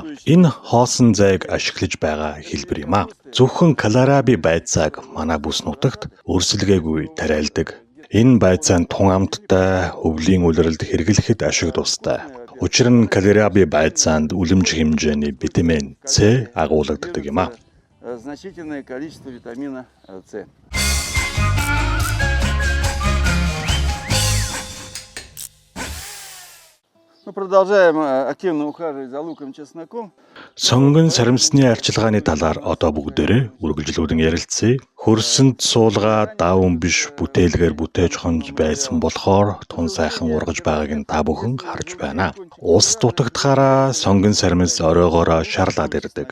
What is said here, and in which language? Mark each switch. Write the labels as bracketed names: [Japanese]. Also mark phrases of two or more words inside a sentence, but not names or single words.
[Mongolian] Энэ хоосон зайг ашиглаж байгаа хэлбэр юм а. Зөвхөн Колораби байцааг манай бүс нутагт өрсөлгээгүй тариалдаг. Энэ байцаан тун амттай өвлийн улиралд хэрэглэхэд ашиг тустай. Учир нь Колораби байцаанд үлэмж хэмжээний витамин С агуулгадаг юм а. [Russian] Значительное количество витамина С. Мы продолжаем активно ухаживать за луком, чесноком. [Mongolian] Сонгон сарамсны арчилгааны талаар одоо бүгдээрээ үргэлжлүүлэн ярилцъя. Хөрсөнд суулгаа даавн биш бүтээлгээр бүтээж хонж байсан болохоор тун сайхан ургаж байгааг нь та бүхэн харж байна. Ус дутагдахаараа сонгон сарамс оройгоороо шарлаад ирдэг.